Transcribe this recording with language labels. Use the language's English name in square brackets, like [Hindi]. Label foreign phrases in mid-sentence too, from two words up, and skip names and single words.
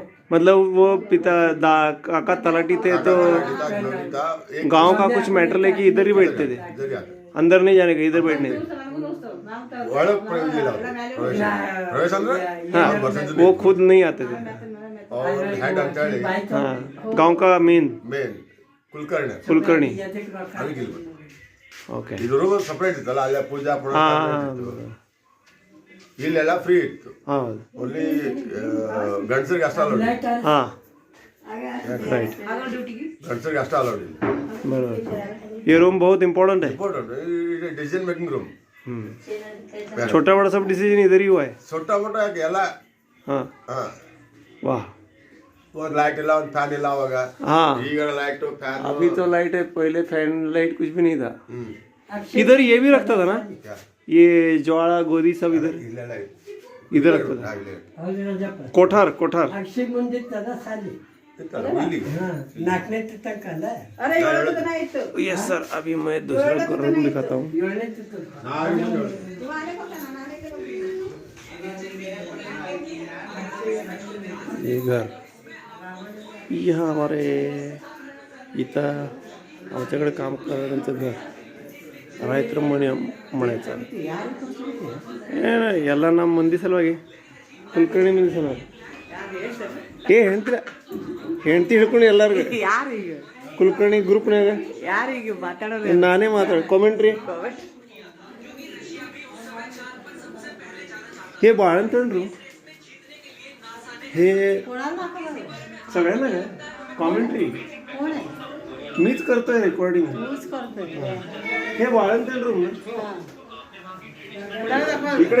[Hindi] मतलब वो पिता काका तलाटी थे तो गांव का कुछ मैटर लेके इधर ही बैठते थे, अंदर नहीं जाने का, इधर बैठने थे। हाँ वो खुद नहीं आते थे। और [English] head uncle [Hindi] हाँ गांव का मेन कुलकर्णी। [Kannada] ಓಕೆ ಇದರೊಳಗೆ ಸಪರೇಟ್ ಇತ್ತಲ್ಲ, ಅಲ್ಲ ಪೂಜಾ ಇಲ್ಲೆಲ್ಲ ಫ್ರೀ ಇತ್ತು, ಓನ್ಲಿ ಗಂಡಸರಿಗೆ ಅಷ್ಟೇ ಅಲೌಡ್ ಇಲ್ಲ. [Hindi] राइट [Kannada] ಗಂಡಸರಿಗೆ ಅಷ್ಟೇ ಅಲೌಡ್ ಇಲ್ಲ. [Hindi] बराबर। ये रूम बहुत इम्पोर्टेंट है। [English] decision making room, [Hindi] छोटा बड़ा सब डिसीजन इधर ही हुआ है। छोटा मोटा ಎಲ್ಲ हाँ वाह। [Kannada] ಒಂದು ಲೈಟ್ ಇಲ್ಲ, ಒಂದು ಫ್ಯಾನ್ ಇಲ್ಲ ಅವಾಗ। [Hindi] हाँ [Kannada] ಈಗ [English] light fan, [Hindi] अभी तो लाइट है, पहले [English] fan light [Hindi] कुछ भी नहीं था। इधर ये भी रखता था ना, ये ज्वाला गोदी सब इधर [Kannada] ಇಲ್ಲೆಲ್ಲ [Hindi] इधर रखता था। कोठार कोठार [Marathi] अक्षय मंदिर त्याला साली [Kannada] ಇಲ್ಲಿ [Marathi] नाचणे तक आला [English] yes sir. [Hindi] अभी मैं दूसरा रूम दिखाता हूँ। ये घर, यहाँ हमारे [Marathi] इथं आमच्याकडे काम करणाऱ्यांचं घर रायत्र म्हणायचं [Kannada] ಎಲ್ಲ ನಮ್ಮ ಮಂದಿ ಸಲುವಾಗಿ ಕುಲಕರ್ಣಿ ಮಂದಿ ಸಲುವಾಗಿ ಹೆಂಡ್ತಿ ಹಿಡ್ಕೊಂಡು ಎಲ್ಲರಿಗೂ ಕುಲಕರ್ಣಿ ಗ್ರೂಪ್ನಾಗ ನಾನೇ ಮಾತಾಡ ಕಾಮೆಂಟ್ರಿ [Marathi] हे बाळंतणरू हे सगळ्यांना कॉमेंट्री मीच करतोय रेकॉर्डिंग। हे बाळंतण रूम ना इकडे।